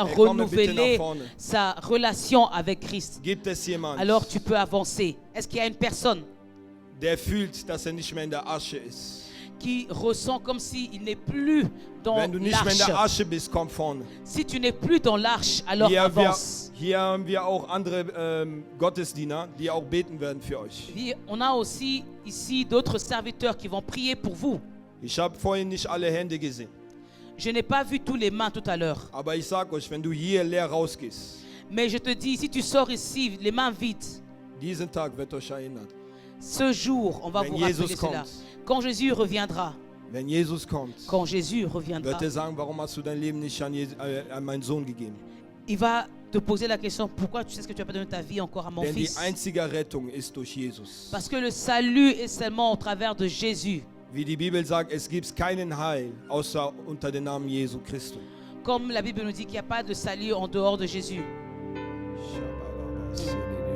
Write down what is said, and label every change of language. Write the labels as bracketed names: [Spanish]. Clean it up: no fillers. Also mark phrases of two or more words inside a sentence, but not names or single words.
[German] Hey, komm bitte [French] renouveler [German] nach vorne. [French] sa relation avec Christ? [German] Gibt es jemanden, [French] Alors tu peux avancer. Est-ce qu'il y a une personne [German] der fühlt, dass nicht mehr in der Asche ist? [French] qui ressent comme s'il n'est plus dans [German] Wenn du nicht mehr in der [French] l'arche? [German] Asche bist, komm vorne. [French] Si tu n'es plus dans l'arche, alors avance. [German] Hier haben wir auch andere Gottesdiener, die auch beten werden für euch. [French] On a aussi ici d'autres serviteurs qui vont prier pour vous. [German] Ich habe vorhin nicht alle Hände gesehen. [French] Je n'ai pas vu tous les mains tout à l'heure. [German] Aber ich sag euch, wenn du hier leer rausgehst, [French] Mais je te dis, si tu sors ici, les mains vides, [German] diesen Tag wird euch erinnern. [French] ce jour, on va [German] Wenn [French] vous rappeler [German] Jesus [French] cela. [German] kommt. [French] Quand Jésus reviendra, [German] Wenn Jesus kommt, [French] quand Jésus reviendra, [German] wird er sagen, warum hast du dein Leben nicht an meinen Sohn gegeben? [French] il va te poser la question, pourquoi tu sais ce que tu as pas donné ta vie encore à mon [German] Denn die [French] fils? [German] einzige Rettung ist durch Jesus. [French] Parce que le salut est seulement au travers de Jésus. [German] Wie die Bibel sagt, es gibt keinen Heil außer unter dem Namen Jesu Christus. [French] Comme la Bible nous dit qu'il n'y a pas de salut en dehors de Jésus. Shabbat.